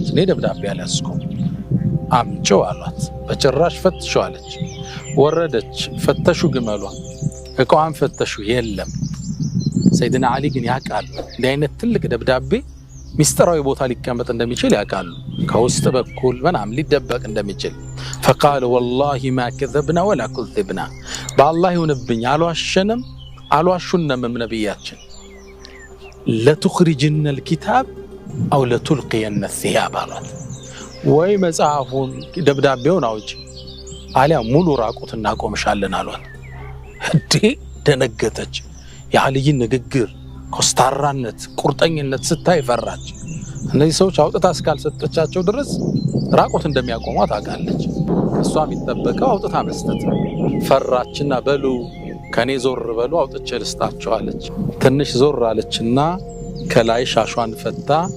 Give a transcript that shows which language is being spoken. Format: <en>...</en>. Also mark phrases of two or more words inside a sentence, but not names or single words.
<am>እኔ ደብዳቤ አልያዝኩም። አምጪው አሏት። በጭራሽ ፈትሹ አለች። ወረደች፣ ፈተሹ ግመሏ፣ እቃዋን ፈተሹ፣ የለም። ሰይድና ዓሊ ግን ያውቃሉ እንዲህ አይነት ትልቅ ደብዳቤ ሚስጥራዊ ቦታ ሊቀመጥ እንደሚችል ያውቃሉ። ከውስጥ በኩል ምናምን ሊደበቅ እንደሚችል</am> <ar>فقال والله ما كذبنا ولا كذبنا بالله</ar> <am>ይሁንብኝ አልዋሸንም አልዋሹንም ነብያችን</am> <ar>لتخرجن الكتاب او لتلقين الثياب</ar> <am>አሏት። ወይ መጽሐፉን ደብዳቤውን አውጪ አሊያ ሙሉ ራቁት እናቆምሻለን አሏት። እንዴ ደነገጠች። የዓሊይን ንግግር፣ ኮስታራነት፣ ቁርጠኝነት ስታይ ፈራች። እነዚህ ሰዎች አውጥታ እስካልሰጠቻቸው ድረስ ራቁት እንደሚያቆሟት አውቃለች። እሷ የሚጠበቀው አውጥታ መስጠት። ፈራችና በሉ ከኔ ዞር በሉ አውጥቼ ልስጣቸው አለች። ትንሽ ዞር አለችና ከላይ ሻሿን ፈታ</am>